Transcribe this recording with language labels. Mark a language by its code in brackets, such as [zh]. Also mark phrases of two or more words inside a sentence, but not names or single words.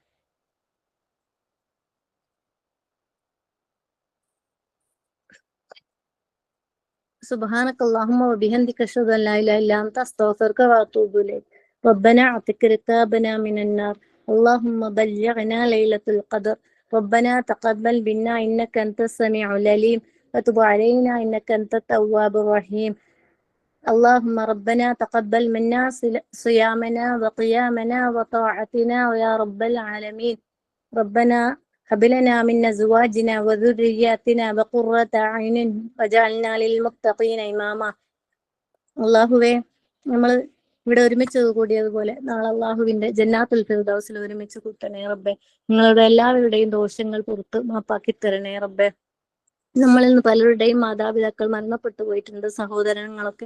[ar] سبحانك اللهم وبحمدك أشهد أن لا إله إلا أنت أستغفرك وأتوب إليك. ربنا أعتق رقابنا من النار. اللهم بلغنا ليلة القدر. ربنا تقبل منا إنك أنت السميع العليم وتب علينا إنك أنت التواب الرحيم. اللهم ربنا تقبل منا صيامنا وقيامنا وطاعتنا يا رب العالمين. ربنا هب لنا من أزواجنا وذرياتنا وقرة أعين واجعلنا للمتقين إماما. [ml] അള്ളാഹുവേ, നമ്മൾ ഇവിടെ ഒരുമിച്ച് കൂടിയതുപോലെ നാളെ അള്ളാഹുവിന്റെ ജന്നാത്തുൽ ഫിർദൗസിൽ ഒരുമിച്ച് കൂട്ടണേ റബ്ബേ. നിങ്ങളുടെ എല്ലാവരുടെയും ദോഷങ്ങൾ പുറത്ത് മാപ്പാക്കി തരണേ റബ്ബേ. നമ്മളിൽ നിന്ന് പലരുടെയും മാതാപിതാക്കൾ മരണപ്പെട്ടു പോയിട്ടുണ്ട്, സഹോദരങ്ങളൊക്കെ.